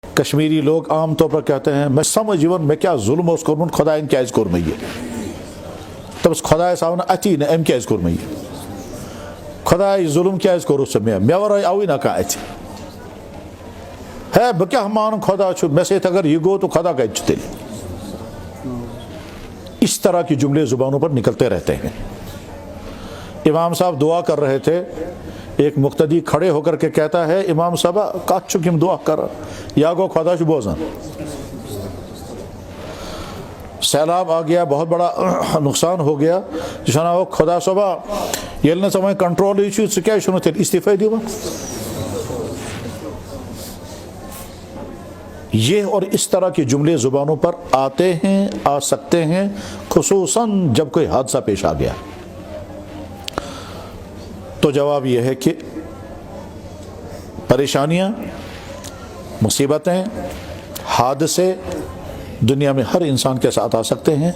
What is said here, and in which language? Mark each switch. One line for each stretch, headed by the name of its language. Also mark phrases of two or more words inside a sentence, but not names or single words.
Urdu: کشمیری لوگ عام طور پر کہتے ہیں
Kashmiri: میں سمجھون میں کیا ظلم اوس کورمت خدایَن کیازِ کوٚر مےٚ یہِ دَپَس خۄدایَس آو نہٕ اَتھی نہٕ أمۍ کیازِ کوٚر مےٚ یہِ خۄداے ظُلم کیازِ کوٚرُتھ ژےٚ مےٚ وَرٲے آوٕے نہ کانٛہہ اَتھِ ہے بہٕ کیٛاہ مانہٕ خۄدا چھُ مےٚ سۭتۍ اگر یہِ گوٚو تو خۄدا کَتہِ چھُ تیٚلہِ
Urdu: اس طرح کی جملے زبانوں پر نکلتے رہتے ہیں. امام صاحب دعا کر رہے تھے, ایک مقتدی کھڑے ہو کر کے کہتا ہے امام صاحب
Kashmiri: کت چھُ کِم دعا کر یا گو خدا چھُ بوزان.
Urdu: سیلاب آ گیا, بہت بڑا نقصان ہو گیا,
Kashmiri: جو چھُنا ہو خدا صٲبا ییٚلہِ نہٕ ژٕ وۄنۍ کنٹرولٕے چھُ ژٕ کیٛازِ چھُنہٕ تیٚلہِ استعفے دِوان.
Urdu: یہ اور اس طرح کے جملے زبانوں پر آتے ہیں, آ سکتے ہیں, خصوصاً جب کوئی حادثہ پیش آ گیا. تو جواب یہ ہے کہ پریشانیاں, مصیبتیں, حادثے دنیا میں ہر انسان کے ساتھ آ سکتے ہیں.